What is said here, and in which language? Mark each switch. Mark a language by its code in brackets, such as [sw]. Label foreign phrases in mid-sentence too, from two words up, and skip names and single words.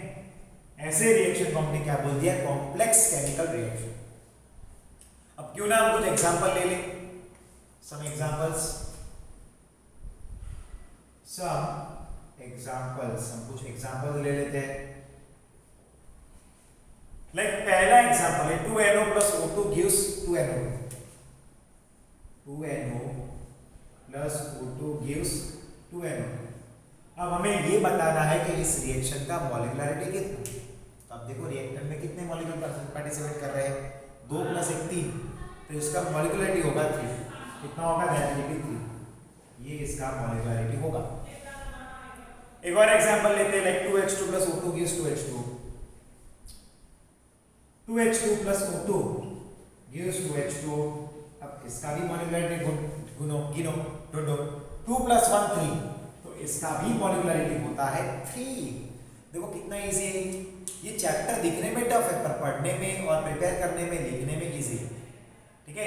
[hi] ऐसे रिएक्शन को हमने क्या बोल दिया? [en] complex chemical reaction. [hi] अब क्यों ना हम कुछ एग्जांपल ले लें, [en] some examples, [hi] हम कुछ एग्जांपल ले लेते हैं। लाइक पहला एग्जांपल है [en] 2NO plus O2 gives 2NO, 2NO plus O2 gives 2NO। [hi] अब हमें ये बताना है कि इस रिएक्शन का मॉलिक्युलरिटी कितना। तो अब देखो रिएक्टर में कितने [en] molecule participate [hi] कर रहे हैं? 2 + 1 3, तो इसका मॉलिक्युलरिटी होगा 3। कितना होगा? [en] that will be 3. [hi] ये इसका मॉलिक्युलरिटी होगा। एक और एग्जांपल लेते हैं, लाइक [en] 2H2 plus O2 gives 2H2, 2H2 plus O2 gives 2H2। [hi] अब इसका भी मॉलिक्युलरिटी गिनो, 2 + 1 3, तो इसका भी मॉलिक्युलरिटी होता है 3। देखो कितना इजी है ये। चैप्टर दिखने में टफ है पर पढ़ने में और प्रिपेयर करने में, लिखने में इजी है, ठीक है।